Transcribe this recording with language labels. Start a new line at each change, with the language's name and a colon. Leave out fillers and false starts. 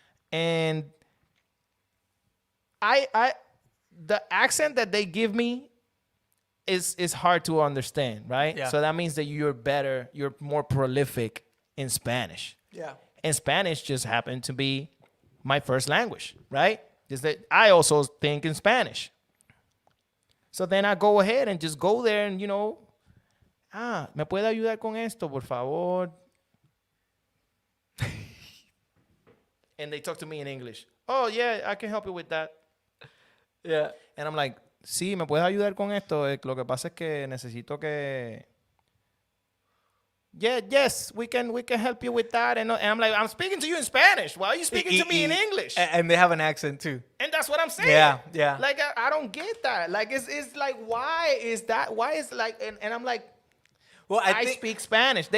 English: And the accent that they give me is hard to understand, right? Yeah. So that means that you're more prolific in Spanish. Yeah. And Spanish just happened to be my first language, right? Just that I also think in Spanish. So then I go ahead and just go there and, you know,
Spanish: ¿me puede ayudar con esto, por favor?
English: And they talk to me in English. Oh, yeah, I can help you with that. Yeah. And I'm like,
Spanish: sí, ¿me puedes ayudar con esto? Lo que pasa es que necesito que...
English: Yeah, yes, we can help you with that. And I'm like, I'm speaking to you in Spanish. Why are you speaking to me in English? And they have an accent too. And that's what I'm saying. Yeah. Like, I don't get that. Like, it's like, why is that? Why is like, and I'm like, well, I speak Spanish.